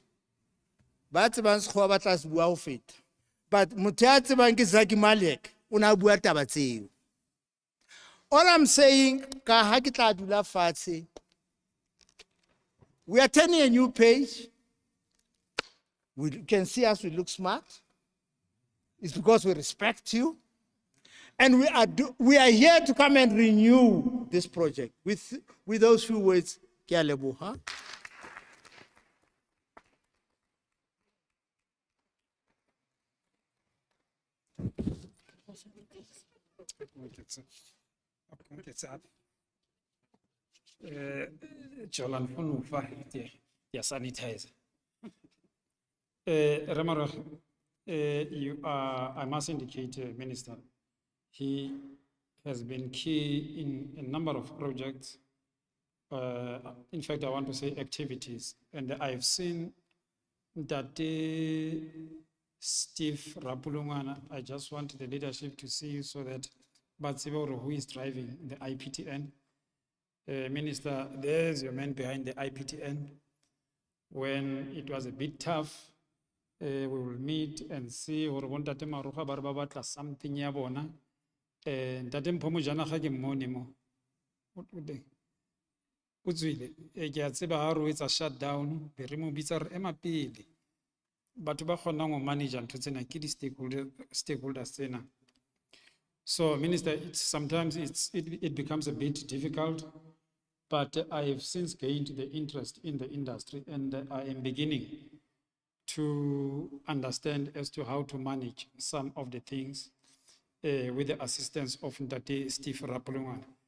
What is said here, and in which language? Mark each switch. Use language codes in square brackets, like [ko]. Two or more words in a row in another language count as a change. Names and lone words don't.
[en] But all I'm saying, we are turning a new page. We can see us, we look smart. It's because we respect you. And we are here to come and renew this project. With those few words, [st] Kia leboha. [en] Jolan Funufa, yeah, sanitizer. I must indicate, Minister, he has been key in a number of projects. In fact, I want to say activities. And I've seen that Steve Rapulungana, I just want the leadership to see you so that Batsiboro, who is driving the IPTN, Minister, there's your man behind the IPTN. When it was a bit tough, we will meet and see something yabona. [st] Ntate Mphomo jana ga ke mmone mo. O tswile ke a tseba ha ro etsa shutdown be re mo bitsa re ema pele. Batho ba kgonang go manage ntho tsena ke di stakeholders tsena. [en] So Minister, sometimes it becomes a bit difficult, but I have since gained the interest in the industry, and I am beginning to understand as to how to manage some of the things with the assistance of Ndate Steve Rapulungwana.